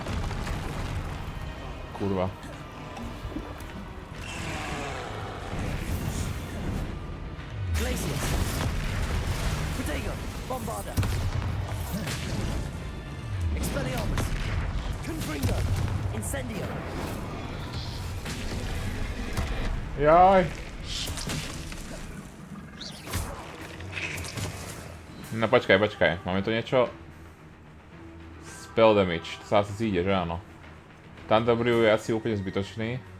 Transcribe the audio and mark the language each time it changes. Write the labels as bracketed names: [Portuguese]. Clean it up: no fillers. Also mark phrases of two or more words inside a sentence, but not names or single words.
[Slovak] Kurva. Pejgn, Bombarda. Expelliarmus. Confringo. Incendio. Jaj. No počkaj. Máme tu niečo? [English] Spell damage. [Slovak] To sa asi zíde, že áno? Thunder Brew je asi úplne zbytočný.